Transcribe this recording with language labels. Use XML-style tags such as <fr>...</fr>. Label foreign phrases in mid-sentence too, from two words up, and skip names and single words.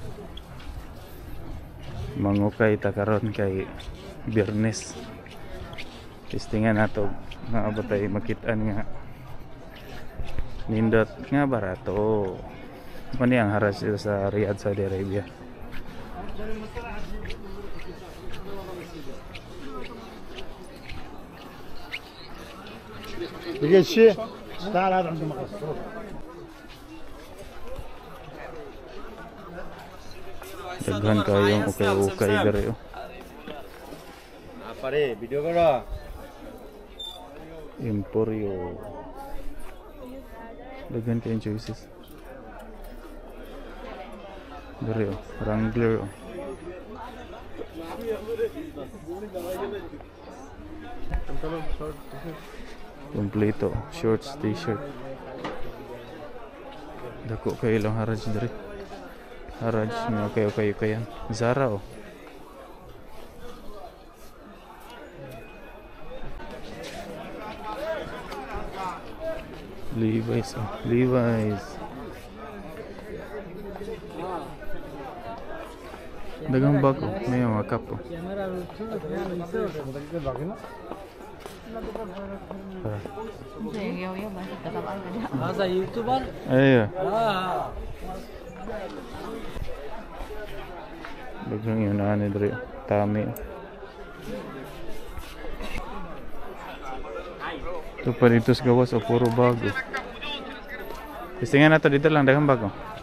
<ceb>Mangukay ta karon kay Biyernes. Testingan nato nga batay makitaan nga nindot nga barato. Mani ang Haraj sa Riyadh, Saudi Arabia.</ceb> <ar>بقيت شيء تعال هذا عنده مقص</ar> <ceb>Daghan kayong ukay-ukay dere oh. Pare, video karo. Emporio. Daghan kayong choices. Dere oh, Wrangler oh. Kompleto, shorts, t-shirt. Dako kayo lang Haraj dere. Haraj,</ceb> <tl>may okay yan. Zara oh.</tl> <ceb>Levi's oh. Levi's. Dagang bag oh. May mga cup oh.</ceb> <ar>هذا يوتيوبر</ar> <ceb>Ayo. Dagang yun na dre. Tami.</ceb> <tl>Ito pa dito sa gawas o puro bago.</tl> <ceb>Testingan nato dito lang dagang bago.</ceb>